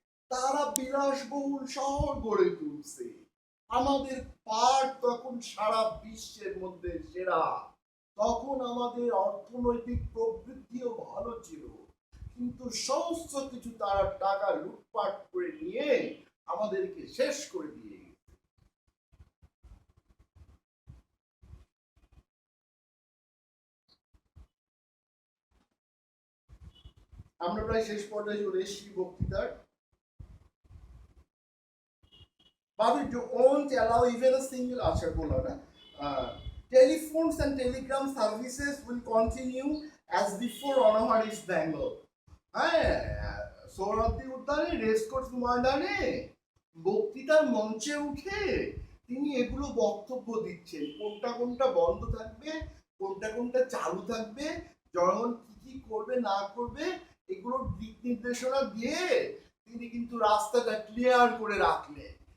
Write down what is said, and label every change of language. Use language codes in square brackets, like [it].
[bn] তারা বিলাসবহুল শহর গড়ে তুলছে, আমাদের পাট তখন সারা বিশ্বের মধ্যে সেরা, তখন আমাদের অর্থনৈতিক প্রবৃদ্ধিও ভালো ছিল, কিন্তু সমস্ত কিছু তারা টাকা লুটপাট করে নিয়ে আমাদেরকে শেষ করে দিয়ে। আমরা প্রায় শেষ পর্যায়ে চলে এসেছি বক্তৃতার। [en] But we won't allow even a single [bn] আচ্ছা বললাম না, [en] telephones and telegram services will continue as before on our East Bengal. [bn] হ্যাঁ, সোহরাওয়ার্দী উদ্যানে রেসকোর্স ময়দানে বক্তৃতার মঞ্চে উঠে তিনি এগুলো বক্তব্য দিচ্ছেন, কোনটা কোনটা বন্ধ থাকবে, কোনটা কোনটা চালু থাকবে, জনগণ কি কি করবে না করবে, এগুলোর দিক নির্দেশনা দিয়ে তিনি কিন্তু রাস্তাটা ক্লিয়ার করে রাখলেন।